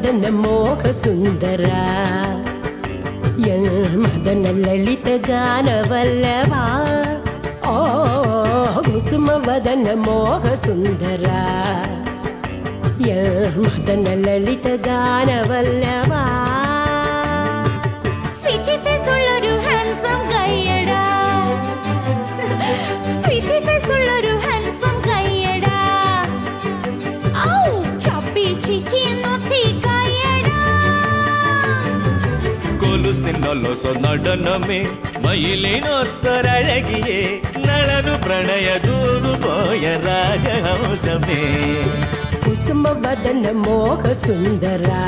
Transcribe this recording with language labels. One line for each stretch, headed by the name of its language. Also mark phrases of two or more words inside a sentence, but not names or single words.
Kannada: ಮೋಹ ಸುಂದರ ಮದನ ಲಲಿತ ಗಾನವಲ್ಲಭ ಓ ಕುಸುಮ ವದನ ಮೋಹ ಸುಂದರ ಮದನ ಲಲಿತ ಗಾನವಲ್ಲಭ
English: sweety face
Malayalam: ഉള്ളൊരു
English: handsome guyada sweety face
Malayalam: ഉള്ളൊരു
English: handsome guyada
Malayalam: ഔ
English: chappy chicky naughty guyada
Malayalam: കൊലുസിനൊലൊസ നടനമേ മയിലിനൊത്തൊരഴകിയേ നളനു പ്രണയ ദൂതു പോയ രാജഹംസമേ
Kannada: ಕುಸುಮ ವದನ ಮೋಹ ಸುಂದರ